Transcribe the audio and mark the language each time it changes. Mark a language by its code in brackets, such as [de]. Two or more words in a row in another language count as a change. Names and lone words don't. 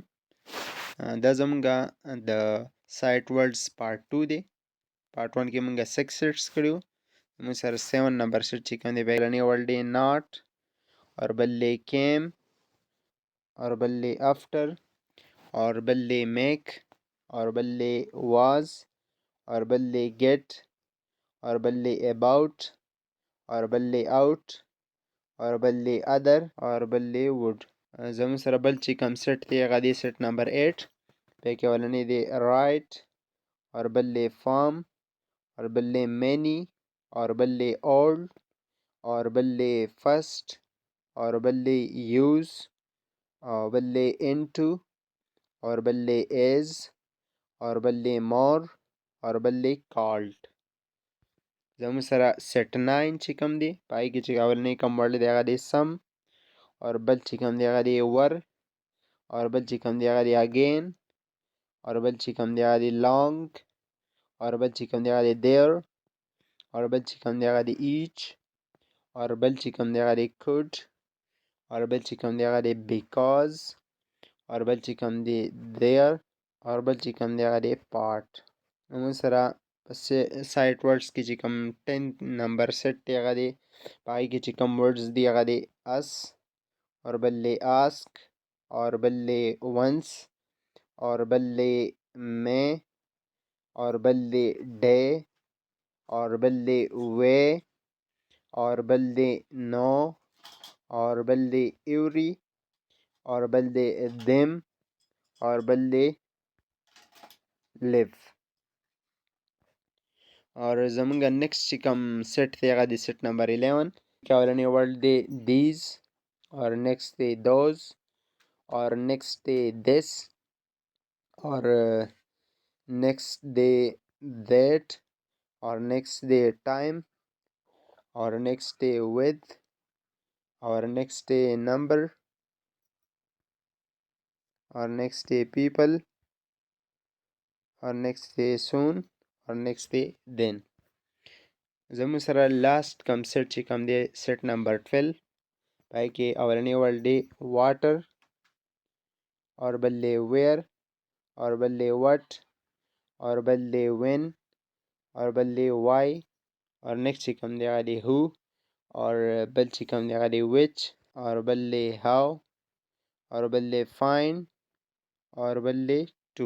[ps] دا زمونږه د [en] sight words [ps] پارت 2 دی. پارت 1 کې مونږه 6 سیټس کړي وو. مونږ سره 7 نمبر سیټ چې کوم دی بیرنی اول دی ناٹ اور بل دی کیم اور بل دی افټر اور بل دی میک اور بل دی واز اور بل دی گیٹ اور بل دی اباؤٹ اور بل دی آؤٹ اور بل دی ادر اور بل دی ووډ. زموږ سره بل چې کوم سیټ دی هغه دی سیټ نمبر 8. په کې اولنی دی رائټ اور بل دی فارم اور بل دی مینی اور بل دی اولڈ اور بل دی فسٹ اور بل دی یوز اور بل دی انٹو اور بل دی ایز اور بل دی مور اور بل دی کالڈ. زموږ سره سیټ 9 چې کوم دی پای کې چې اولنی کوم ورډ دی هغه دی سم اور بل چې کوم دی هغه دی ور اور بل چې کوم دی هغه دی اگین اور بل چې کوم دی هغه دی لانگ اور بل چې کوم دی هغه دی دیر اور بل چې کوم دی هغه دی ایچ اور بل چې کوم دی هغه دی could اور بل چې کوم دی هغه دی بیکاز اور بل چې کوم دی there اور بل چې کوم دی هغه دی پارت. موږ سره [en] sight words [ps] کې چې کوم 10 نمبر سیټ دی هغه دی پای کې چې کوم ورډز دی هغه دی اس اور بل دی آسک اور بل دی ونس اور بل دی مے اور بل دی ڈے اور بل دی وے اور بل دی نو اور بل دی ایوری اور بل دی دیم اور بل دی لیو. اور زمونږه نیکسٹ چې کوم سیټ دی هغه دی سیټ نمبر 11 کې اولنی ورډ دی دیز اور نیکسٹ دی دوز اور نیکسٹ دی دس اور نیکسٹ دی دیٹ اور نیکسٹ دی ٹائم اور نیکسٹ دی ود اور نیکسٹ دی نمبر اور نیکسٹ دی پیپل اور نیکسٹ دی سون اور نیکسٹ دی دین. زموږ سره لاست کم سیټ چې کم دی سیټ نمبر 12 پای کې اولنی ورډ دی واټر اور بل دی ویر اور بل دی وٹ اور بل دی وین اور بل دی وائی اور نیکسٹ چې کوم دی هغه دی هو اور بل چې کوم دی هغه دی وچ اور بل دی هاو اور بل دی فاین اور بل دی ټو.